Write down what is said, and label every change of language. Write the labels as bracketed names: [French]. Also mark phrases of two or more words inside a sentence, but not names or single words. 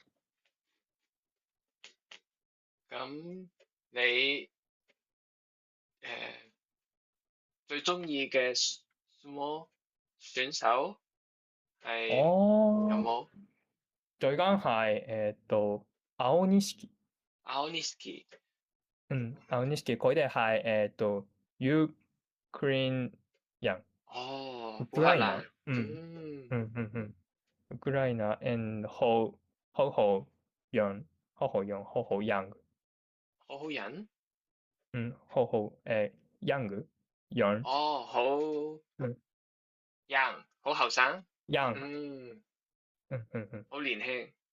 [Cantonese] 哦咁你最中意嘅 sumo 選手係有冇？最近係青錦。青錦。青錦佢哋係ユークレーン人。哦，ウ烏克蘭。クライナ。ウクライナ and 好好人。好好人。好好人。哦，好 young，好後生。 [English] young。 [Cantonese] 嗯，好年輕。